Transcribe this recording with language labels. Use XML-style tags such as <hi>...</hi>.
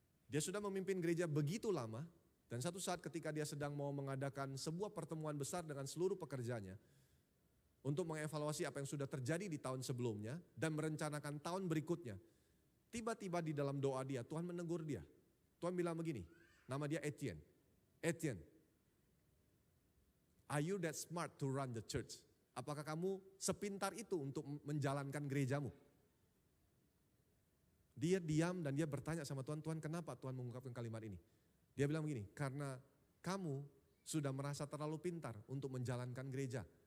<id>Dia sudah memimpin gereja begitu lama, dan satu saat ketika dia sedang mau mengadakan sebuah pertemuan besar dengan seluruh pekerjanya, untuk mengevaluasi apa yang sudah terjadi di tahun sebelumnya dan merencanakan tahun berikutnya, tiba-tiba di dalam doa dia, Tuhan menegur dia. Tuhan bilang begini, nama dia Etienne.</id> <en>Etienne, are you that smart to run the church?</en> <id>Apakah kamu sepintar itu untuk menjalankan gerejamu? Dia diam dan dia bertanya sama Tuhan, Tuhan kenapa Tuhan mengungkapkan kalimat ini? Dia bilang begini, karena kamu sudah merasa terlalu pintar untuk menjalankan gereja.</id>